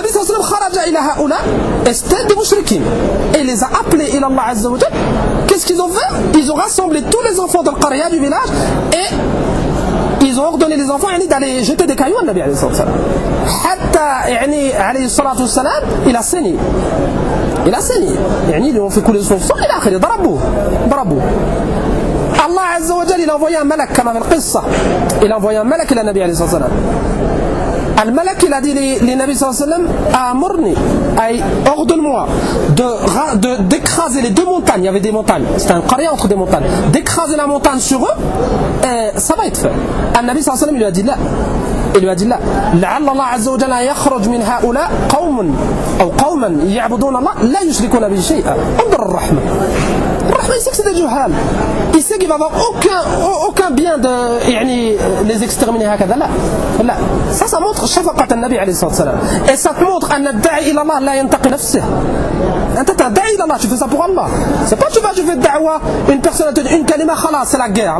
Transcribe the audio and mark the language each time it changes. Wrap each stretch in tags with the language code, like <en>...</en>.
<ar>النبي صلى الله عليه وسلم خرج إلى هؤلاء استاد المشركين</ar> <fr>et les a appelés</fr> <ar>إلى الله عز وجل.</ar> <fr>Qu'est-ce qu'ils ont fait? Ils ont rassemblé tous les enfants de la قرية, du village, et ils ont ordonné les enfants d'aller jeter des cailloux au Nabi عليه الصلاة والسلام. Hatta عليه الصلاة والسلام il a saigné. Il a saigné. يعني ils ont fait couler son sang et après ils ضربوه. Allah عز وجل il a envoyé un malak comme dans la قصه. Il a envoyé un malak au Nabi عليه الصلاة والسلام. Al-Malak il a dit للنبي صلى الله عليه وسلم أمرني أي ordonne-moi de d'écraser les deux montagnes. Il y avait des montagnes, c'était un قرية entre des montagnes. D'écraser la montagne sur eux, ça va être fait.</fr> <ar>Al-Nabi صلى الله عليه وسلم</ar> <fr>il lui a dit là</fr> <ar>لعل الله عز وجل يخرج من هؤلاء قوم أو قوما يعبدون الله لا يشركون به شيئا. انظر الرحمة.</ar> <fr>Il sait que c'est des juhal. Il sait qu'il va avoir aucun bien de يعني, les exterminer. Ça montre shafaqat al-Nabi alayhi salam. Et ça te montre</fr> <ar>anna da'i ila Allah la yantaqi nafsih. Anta da'i ila Allah,</ar> <fr>tu fais ça pour Allah. C'est pas tu vas, tu fais da'wa, une personne te dit une kalima, khalas, c'est la guerre.</fr>